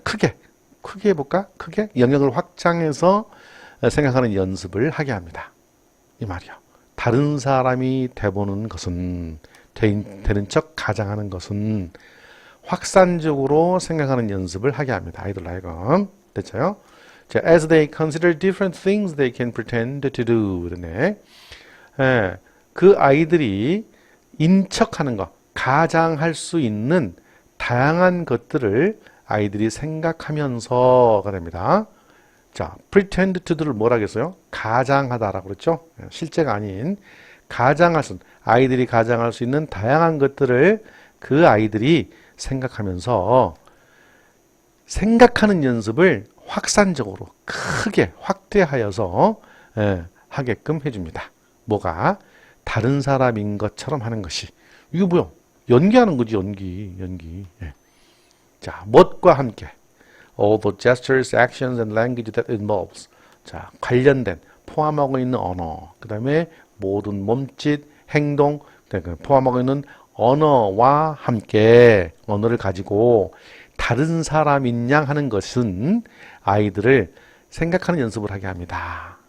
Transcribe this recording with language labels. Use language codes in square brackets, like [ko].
[ko] 크게 해볼까? 크게 영역을 확장해서 생각하는 연습을 하게 합니다. 이 말이요. 다른 사람이 돼보는 것은 되는 척 가장하는 것은 확산적으로 생각하는 연습을 하게 합니다. 아이들 하여금. 됐죠? [en] 자, as they consider different things they can pretend to do. [ko] 네. 그 아이들이 인척하는 것, 가장할 수 있는 다양한 것들을 아이들이 생각하면서가 됩니다. 자, pretend to를 뭐라 그랬어요? 가장하다라고 그랬죠? 실제가 아닌 가장할 수, 아이들이 가장할 수 있는 다양한 것들을 그 아이들이 생각하면서 생각하는 연습을 확산적으로 크게 확대하여서 하게끔 해줍니다. 뭐가? 다른 사람인 것처럼 하는 것이. 이거 뭐야? 연기하는 거지, 연기. 예. 자, 멋과 함께. [en] All the gestures, actions, and language that involves. [ko] 자, 관련된, 포함하고 있는 언어. 그 다음에 모든 몸짓, 행동, 포함하고 있는 언어와 함께, 언어를 가지고 다른 사람인 양 하는 것은 아이들을 생각하는 연습을 하게 합니다.